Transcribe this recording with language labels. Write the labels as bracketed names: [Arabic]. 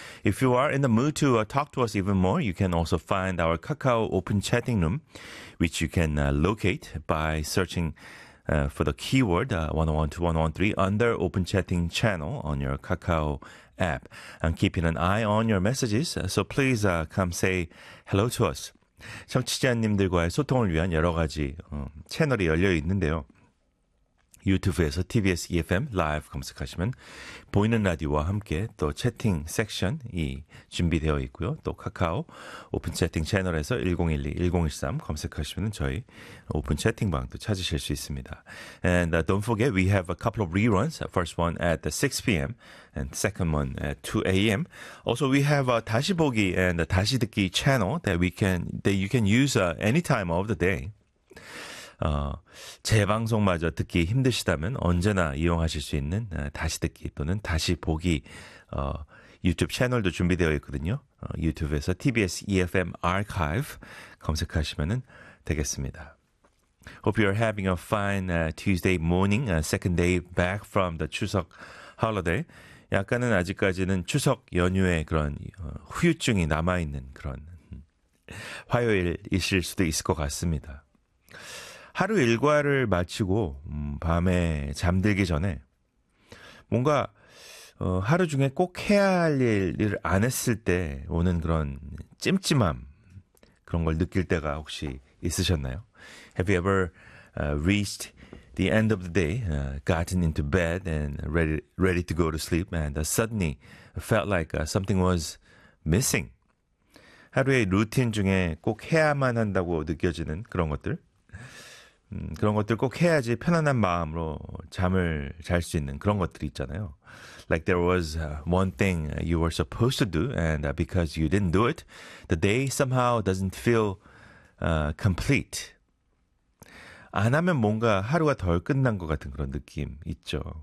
[English] If you are in the mood to talk to us even more, you can also find our Kakao open chatting room, which you can locate by searching for the keyword 101.2, 101.3 under open chatting channel on your Kakao app. I'm keeping an eye on your messages, so please come say hello to us. [Korean] 청취자님들과의 소통을 위한 여러 가지 채널이 열려 있는데요. 유튜브에서 TBS EFM 라이브 검색하시면 보이는 라디오와 함께 또 채팅 섹션이 준비되어 있고요. 또 카카오 오픈 채팅 채널에서 1012-1013 검색하시면 저희 오픈 채팅방도 찾으실 수 있습니다. [English] And don't forget, we have a couple of reruns. First one at 6 p.m. and second one at 2 a.m. Also, we have a [Korean] 다시 보기 [English] and [Korean] 다시 듣기 채널 [English] that you can use any time of the day. [Korean] 재방송마저 듣기 힘드시다면 언제나 이용하실 수 있는 다시 듣기 또는 다시 보기 유튜브 채널도 준비되어 있거든요. 유튜브에서 TBS EFM Archive 검색하시면 되겠습니다. [English] Hope you are having a fine Tuesday morning, second day back from the 추석 holiday. [Korean] 약간은 아직까지는 추석 연휴의 그런 후유증이 남아있는 그런 화요일이실 수도 있을 것 같습니다. 하루 일과를 마치고 밤에 잠들기 전에 뭔가 하루 중에 꼭 해야 할 일을 안 했을 때 오는 그런 찜찜함, 그런 걸 느낄 때가 혹시 있으셨나요? [English] Have you ever reached the end of the day, gotten into bed and ready to go to sleep and suddenly felt like something was missing? [Korean] 하루의 루틴 중에 꼭 해야만 한다고 느껴지는 그런 것들? 그런 것들 꼭 해야지 편안한 마음으로 잠을 잘 수 있는 그런 것들이 있잖아요. [English] Like there was one thing you were supposed to do, and because you didn't do it, the day somehow doesn't feel complete. [Korean] 안 하면 뭔가 하루가 덜 끝난 것 같은 그런 느낌 있죠.